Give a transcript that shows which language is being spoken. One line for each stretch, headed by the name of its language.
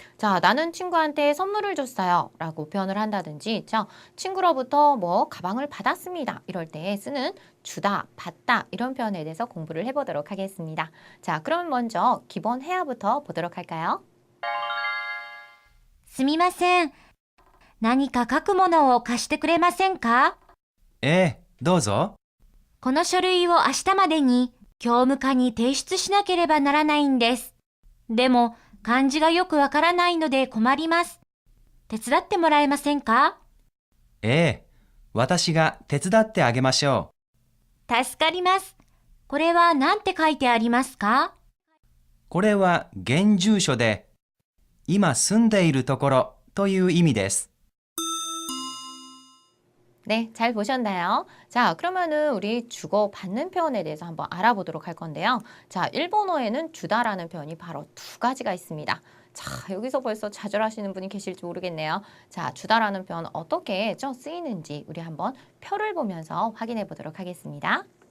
Korean: 자, 나는 친구한테 선물을 줬어요 라고 표현을 한다든지, 자, 친구로부터 가방을 받았습니다 이럴 때 쓰는 주다, 받다 이런 표현에 대해서 공부를 해보도록 하겠습니다. 자, 그럼 먼저 기본 회화부터 보도록 할까요?
Japanese: すみません。何か書くものを貸してくれませんか？どうぞ。この書類を明日までに教務課に提出しなければならないんです。でも漢字がよくわからないので困ります。手伝ってもらえませんか？私が手伝ってあげましょ助かります。これは何て書いてありますか？う。これは現住所で、今住んでいるところという意味です。
Korean: 네, 잘 보셨나요? 자, 그러면은 우리 주고받는 표현에 대해서 한번 알아보도록 할 건데요. 자, 일본어에는 주다라는 표현이 바로 두 가지가 있습니다. 자, 여기서 벌써 좌절하시는 분이 계실지 모르겠네요. 자, 주다라는 표현 어떻게 쓰이는지 우리 한번 표를 보면서 확인해 보도록 하겠습니다.